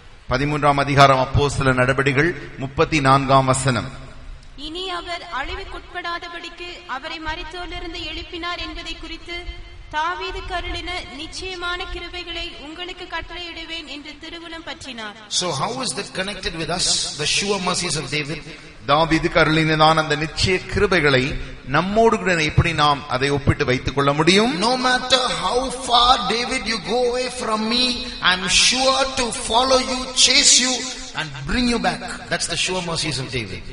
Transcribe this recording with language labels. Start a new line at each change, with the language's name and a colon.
Tamil: 13ஆம் அதிகாரம் அப்போஸ்தலர் நடபடிகள் 34ஆம் வசனம். இனி அவர் அழிவுக்குட்படாதபடிக்கு அவரை மரித்தோரிலிருந்து எழுப்பினார் என்பதை குறித்து தாவீதுக்கு அருளின நிச்சயமான கிருபைகளை உங்களுக்கு கட்டளையிடுவேன் என்று திருவுளம் பற்றினார்.
English: So how is that connected with us? The sure mercies of David.
Tamil: தாவீதுக்கு அருளினதான அந்த நிச்சய கிருபைகளை நம்மோடு கூட எப்படி நாம் அதை ஒப்பிட்டு வைத்துக் கொள்ள முடியும்?
English: No matter how far David you go away from me, I'm sure to follow you, chase you and bring you back. That's the sure mercies of David.